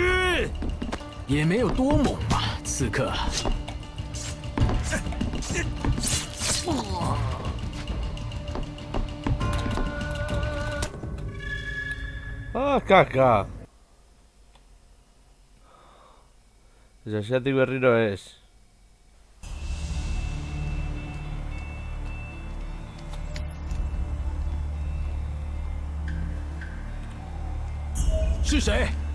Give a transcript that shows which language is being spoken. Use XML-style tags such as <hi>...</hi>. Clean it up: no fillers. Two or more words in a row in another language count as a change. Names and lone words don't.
<zh>也没有多猛吧，刺客。 Ah, caca.</zh> <eu>Josiatik berriro ez.</eu> <zh>是谁？</zh>